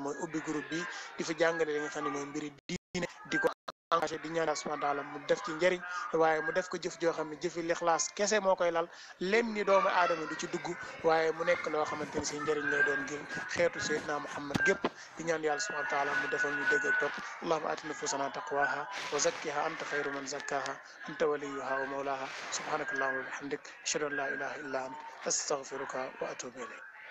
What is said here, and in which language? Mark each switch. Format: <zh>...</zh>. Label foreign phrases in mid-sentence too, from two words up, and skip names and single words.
<wo>mooy ubbi groupe bi di fi jàngale li nga xam ne mooy mbiri diine di ko engagé di ñaan</wo> <ar>سبحانه وتعالى</ar> <wo>mu def ci njëriñ waaye mu def ko jëf joo xam ne jëfi lixlaas kese moo koy lal leen ni doomu aadama du ci dugg waaye mu nekk loo xamante ni si njëriñ lay doon ngir xeetu Seydina Muhammad gépp di ñaan yàlla</wo> <ar>سبحانه وتعالى</ar> <wo>mu defal ñu dégg ak topp</wo> <ar>اللهم آت نفوسنا تقواها وزكها أنت خير من زكاها أنت وليها ومولاها سبحانك اللهم وبحمدك أشهد أن لا إله إلا أنت أستغفرك وأتوب إليك</ar>